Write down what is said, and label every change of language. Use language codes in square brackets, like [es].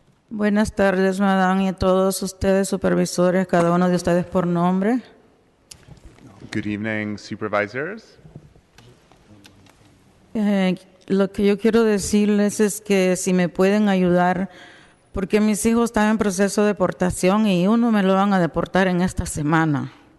[es] Buenas tardes, Madame, y a todos ustedes, supervisores, cada uno de ustedes por nombre. [en] Good evening, supervisors. [es] Lo que yo quiero decirles es que si me pueden ayudar, porque mis hijos están en proceso de deportación y uno me lo van a deportar en esta semana.